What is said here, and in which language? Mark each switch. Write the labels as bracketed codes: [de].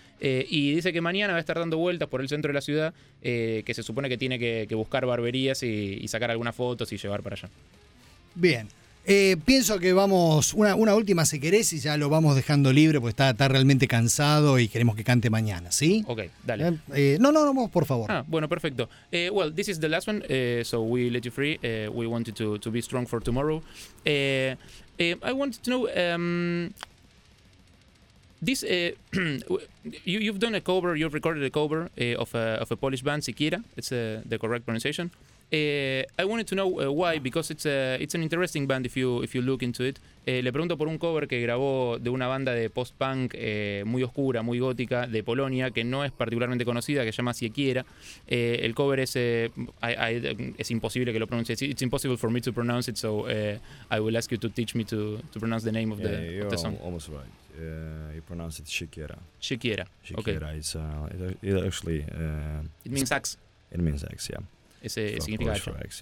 [es] Y dice que mañana va a estar dando vueltas por el centro de la ciudad, que se supone que tiene que buscar barberías y sacar algunas fotos y llevar para allá. Bien. Pienso que vamos, una última si querés, y ya lo vamos dejando libre porque está realmente cansado y queremos que cante mañana, ¿sí? Ok, dale. No, vos, por favor. Ah, bueno, perfecto. [en] Well, this is the last one, so we let you free. We wanted to be strong for tomorrow. I wanted to know... This you've done a cover, you've recorded a cover of a Polish band, Sikiera. It's the correct pronunciation. I wanted to know why, because it's an interesting band if you look into it. [es] Le pregunto por un cover que grabó de una banda de post-punk muy oscura, muy gótica, de Polonia, que no es particularmente conocida, que se llama Sikiera. El cover es... es imposible que lo pronuncie. [en] It's impossible for me to pronounce it, so I will ask you to teach me to pronounce the name of the song. Yeah, almost right. You pronounce it Sikiera. Sikiera. Sikiera. Okay. It actually... It means axe. It means axe, yeah. It's significant.